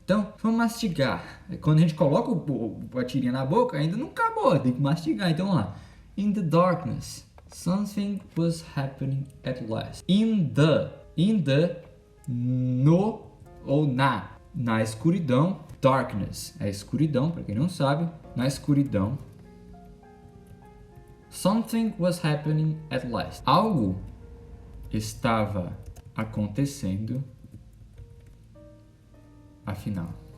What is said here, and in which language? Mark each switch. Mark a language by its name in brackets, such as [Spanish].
[Portuguese] Então, vamos mastigar. Quando a gente coloca a tirinha na boca, ainda não acabou, tem que mastigar. Então, vamos lá. [English] In the darkness, something was happening at last. In the, [Portuguese] no ou na escuridão. Darkness é escuridão, para quem não sabe, na escuridão. [English] Something was happening at last. [Portuguese] Algo estava acontecendo, afinal.